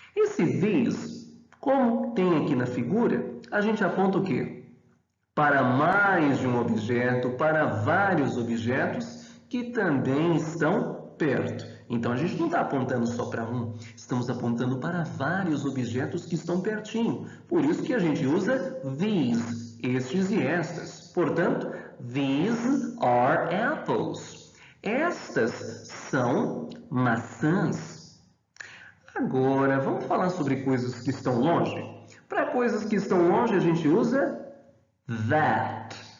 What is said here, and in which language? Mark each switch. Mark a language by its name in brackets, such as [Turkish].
[Portuguese] Esse these, como tem aqui na figura, a gente aponta o quê? Para mais de um objeto, para vários objetos que também estão perto. Então, a gente não está apontando só para um, estamos apontando para vários objetos que estão pertinho. Por isso que a gente usa these, estes e estas. [English] Portanto, these are apples. [Portuguese] Estas são maçãs. Agora, vamos falar sobre coisas que estão longe? Para coisas que estão longe, a gente usa that.